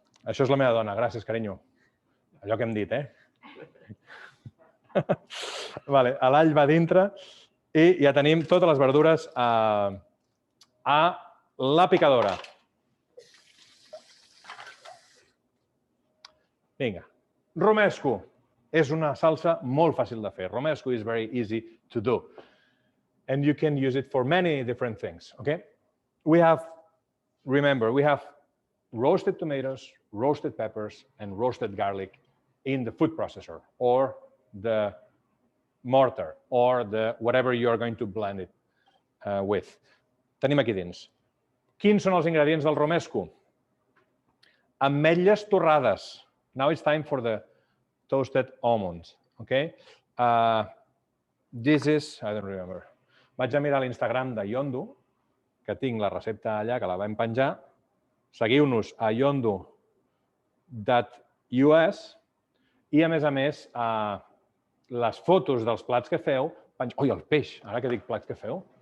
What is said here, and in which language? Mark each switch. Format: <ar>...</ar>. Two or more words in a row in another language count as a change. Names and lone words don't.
<ca>Això és la meva dona, gràcies, carinyo. Allò que hem dit, L'all va dintre i ja tenim totes les verdures a la picadora. Vinga. Romesco. És una salsa molt fàcil de fer.</ca> <en>Romesco is very easy to do. And you can use it for many different things, okay? Remember, we have roasted tomatoes, roasted peppers, and roasted garlic in the food processor or the mortar or the whatever you are going to blend it with.</en> <ca>Tenim aquí dins. Quins són els ingredients del romesco? Ametlles torrades.</ca> <en>Now it's time for the toasted almonds, okay? This is, I don't remember.</en> <ca>Vaig a mirar l'Instagram de Yondu, que tinc la recepta allà, que la vam penjar. Seguiu-nos a yondu.us i, a més, les fotos dels plats que feu... Ui, el peix! Ara que dic plats que feu.</ca>